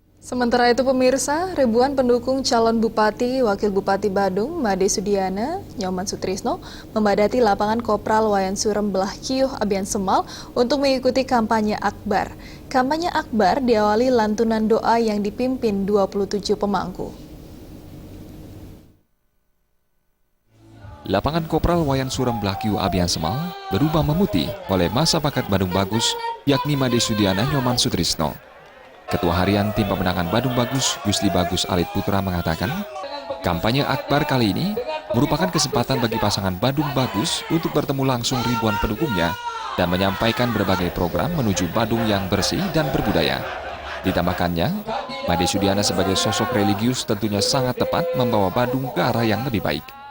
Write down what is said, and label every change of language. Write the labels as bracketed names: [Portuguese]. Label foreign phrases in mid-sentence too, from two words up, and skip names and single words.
[Indonesian] Sementara itu pemirsa, ribuan pendukung calon Bupati, Wakil Bupati Badung, Made Sudiana, Nyoman Sutrisno, memadati lapangan Kopral Wayan Surem Belah Kiyuh Abian Semal untuk mengikuti kampanye akbar. Kampanye akbar diawali lantunan doa yang dipimpin 27 pemangku. Lapangan Kopral Wayan Surem Belah Kiyuh Abian Semal berubah memutih oleh masa bakat Badung Bagus, yakni Made Sudiana Nyoman Sutrisno. Ketua Harian Tim Pemenangan Badung Bagus, Gusli Bagus Alit Putra mengatakan, kampanye akbar kali ini merupakan kesempatan bagi pasangan Badung Bagus untuk bertemu langsung ribuan pendukungnya dan menyampaikan berbagai program menuju Badung yang bersih dan berbudaya. Ditambahkannya, Made Sudiana sebagai sosok religius tentunya sangat tepat membawa Badung ke arah yang lebih baik.